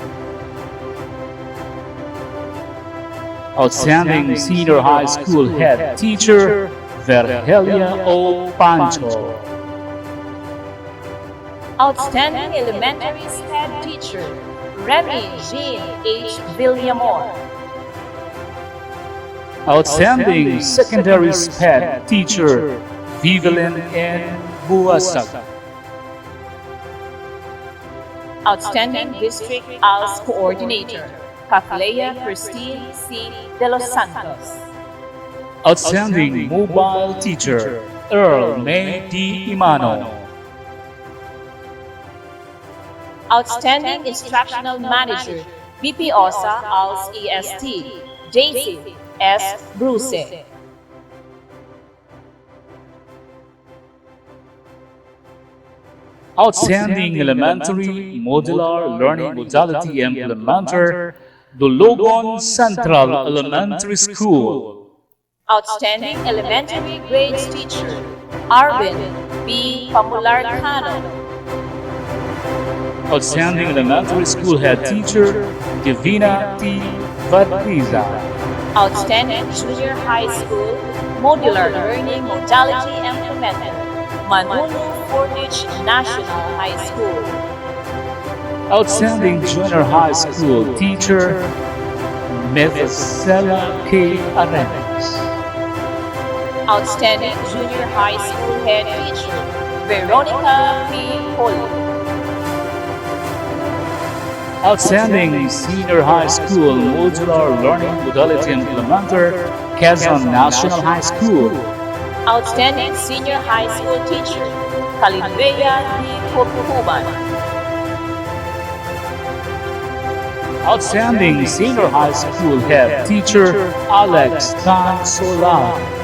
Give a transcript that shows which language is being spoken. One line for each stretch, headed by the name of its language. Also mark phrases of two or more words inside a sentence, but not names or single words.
English: Outstanding Senior High School Head Teacher, Vergelia O. Pancho. Outstanding Elementary Head Teacher, Remy Jean H. Villamor. Outstanding Secondary Head Teacher, Vivelin N. Buasag. Outstanding District ALS Coordinator, Kathleya Christine C. De Los Santos. Outstanding Mobile Teacher, Earl May D. Imano. Outstanding Instructional Manager, BPOSA ALS EST, Daisy S. Bruce. Outstanding Elementary Modular Learning Modality Implementer, Dulugon Central Elementary School. Outstanding Elementary Grades Teacher, Arvin B. Pamularcano. Outstanding Elementary School Head Teacher, Divina T. Vadriza. Outstanding Junior High School Modular Learning Modality Implementer, Manunu Fortich National High School. Outstanding Junior High School Teacher, Methuselah K. Arenas. Outstanding Junior High School Head Teacher, Veronica P. Poli. Outstanding Senior High School Modular Learning Modality Implementer, Quezon National High School. Outstanding Senior High School Teacher, Calibrea D. Pupuban. Outstanding Senior High School Head Teacher, Alex Tan Solar.